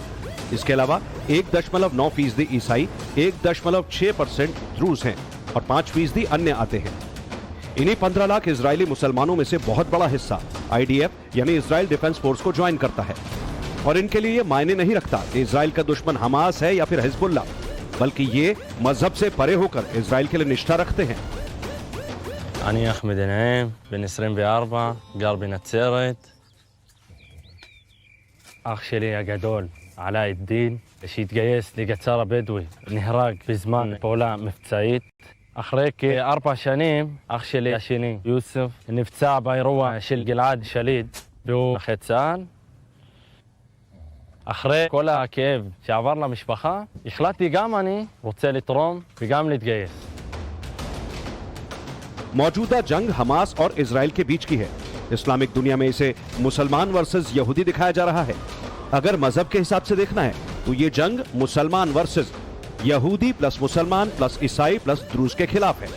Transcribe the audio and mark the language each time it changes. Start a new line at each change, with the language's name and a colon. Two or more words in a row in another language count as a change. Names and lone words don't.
Hindi: इसके अलावा 1.9% ईसाई, 1.6% द्रूज हैं और 5% अन्य आते हैं। इन्हीं 15 लाख इजरायली मुसलमानों में से बहुत बड़ा हिस्सा IDF यानी इजराइल डिफेंस फोर्स को ज्वाइन करता है और इनके लिए ये मायने नहीं रखता कि इजराइल का दुश्मन हमास है या फिर हिजबुल्लाह, बल्कि ये मजहब से परे होकर इजराइल के लिए निष्ठा रखते हैं।
Hebrew: אני אחמד נעים, בן 24, גר בנצרת. אח שלי הגדול, עלי א-דין, שהתגייס לגצר הבדואי, נהרג בזמן פעולה מבצעית. אחרי כ4 שנים, אח שלי השני, יוסף, נפצע באירוע של גלעד שליט, והוא נכה צה"ל. אחרי כל הכאב שעבר למשפחה, החלטתי גם אני רוצה לתרום וגם להתגייס.
Hindi: मौजूदा जंग हमास और इजराइल के बीच की है। इस्लामिक दुनिया में इसे मुसलमान वर्सेस यहूदी दिखाया जा रहा है। अगर मजहब के हिसाब से देखना है तो ये जंग मुसलमान वर्सेस यहूदी प्लस मुसलमान प्लस ईसाई प्लस द्रूज के खिलाफ है।